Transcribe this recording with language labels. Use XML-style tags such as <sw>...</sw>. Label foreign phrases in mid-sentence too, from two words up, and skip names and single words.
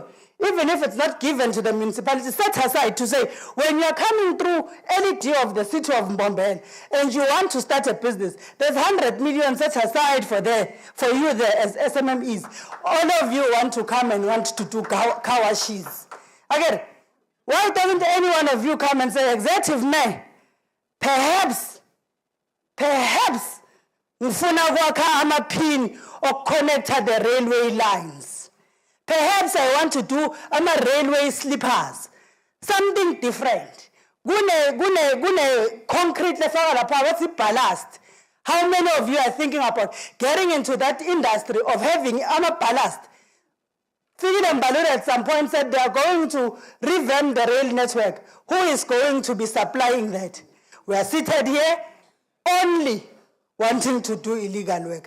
<en>Even if it's not given to the municipality, set aside to say, when you're coming through any deal of the city of Mbombela and you want to start a business, there's 100 million set aside for you there as SMMEs. All of you want to come and want to do kawashis. Again, why doesn't any one of you come and say, Executive Mayor, perhaps,</en> <zu>ngifuna kwakha amapin okuconnecta</zu> <en>the railway lines. Perhaps I want to do railway slippers, something different.</en> <zu>Gune concrete lefaka lapha,</zu> <en>what's the ballast? How many of you are thinking about getting into that industry of having ballast? Fikile Mbalula at some point said they are going to revamp the rail network. Who is going to be supplying that? We are seated here only wanting to do illegal work.</en>